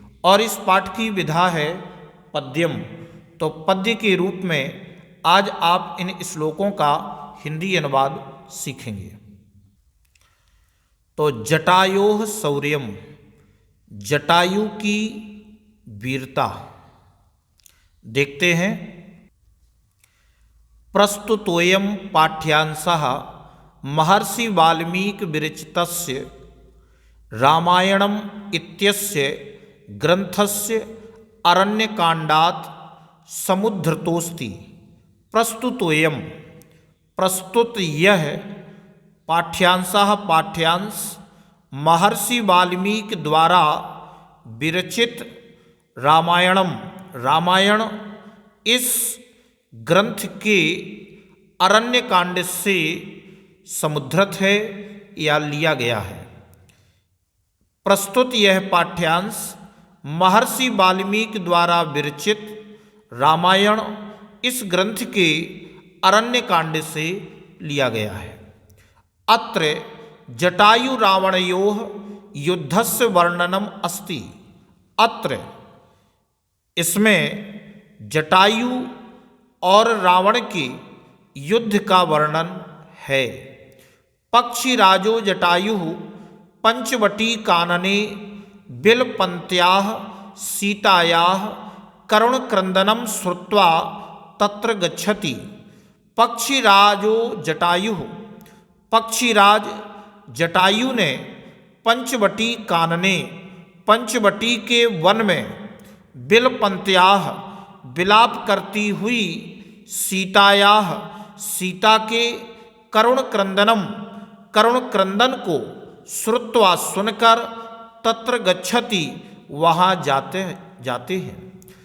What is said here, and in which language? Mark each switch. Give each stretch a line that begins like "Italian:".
Hindi: और इस पाठ की विधा है पद्यम। तो पद्य के रूप में आज आप इन श्लोकों का हिंदी अनुवाद सीखेंगे। तो
Sanskrit: जटायोः शौर्यम,
Hindi: जटायु की वीरता। देखते हैं।
Sanskrit: प्रस्तुतोयम पाठ्यांशः महर्षि वाल्मीकि विरचितस्य रामायणम् इत्यस्य ग्रंथस्य अरण्यकांडात् समुद्धृतोऽस्ति।
Hindi: प्रस्तुतोयम, प्रस्तुत यह, पाठ्यांशः पाठ्यांश, महर्षि वाल्मीकि द्वारा विरचित रामायणम, रामायण इस ग्रंथ के अरण्य कांड से समुद्धृत है या लिया गया है। प्रस्तुत यह पाठ्यांश महर्षि वाल्मीकि द्वारा विरचित रामायण इस ग्रंथ के अरण्य कांड से लिया गया है।
Sanskrit: अत्र जटायु रावणयोः युद्धस्य वर्णनम अस्ति।
Hindi: अत्र, इसमें जटायु और रावण के युद्ध का वर्णन है।
Sanskrit: पक्षिराजो जटायुः पंचवटी कानने बिलपन्त्याः सीतायाः करुणक्रन्दनं श्रुत्वा तत्र गच्छति। पक्षिराजो जटायुः,
Hindi: पक्षीराज जटायु ने
Sanskrit: पंचवटी कानने,
Hindi: पंचवटी के वन में बिलपन्त्याः, विलाप करती हुई सीतायाः, सीता के करुणक्रंदनम, करुणक्रंदन को श्रुत्वा सुनकर
Sanskrit: तत्र गच्छति,
Hindi: वहाँ जाते हैं।